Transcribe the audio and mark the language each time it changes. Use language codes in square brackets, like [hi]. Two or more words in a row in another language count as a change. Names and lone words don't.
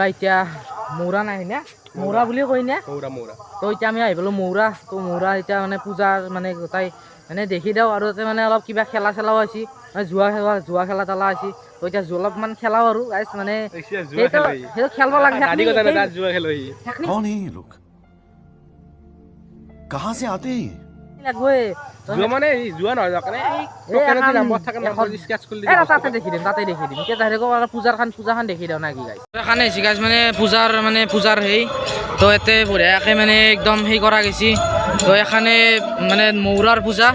[as] এতিয়া মৌৰা নাই না মৌৰা বুলি কয় না মৌৰা মৌৰা। তো এতিয়া আমি আহি পালোঁ মৌৰা। তো মৌৰা এতিয়া মানে পূজাৰ মানে গোটাই মানে দেখি দিওঁ আৰু তাতে মানে অলপ কিবা খেলা চেলাও আছে জুৱা খেলা তেলা আছে। তো এতিয়া অলপমান খেলাও আৰু গাইছ মানে সেইটো খেলিব লাগে। [hi] कौन है ये लोग कहाँ से आते हैं [as] লাগবই মানে যোৱা নহয় তাতে দেখি দিম এতিয়া যাই থাকোঁ পূজাখন দেখি দিওঁ না কি গাইছ। এখানে আহিছে গাইছ মানে পূজাৰ সেই তো ইয়াতে বঢ়িয়াকৈ মানে একদম সেই কৰা গৈছে। তো এখানে মানে মৌৰাৰ পূজা।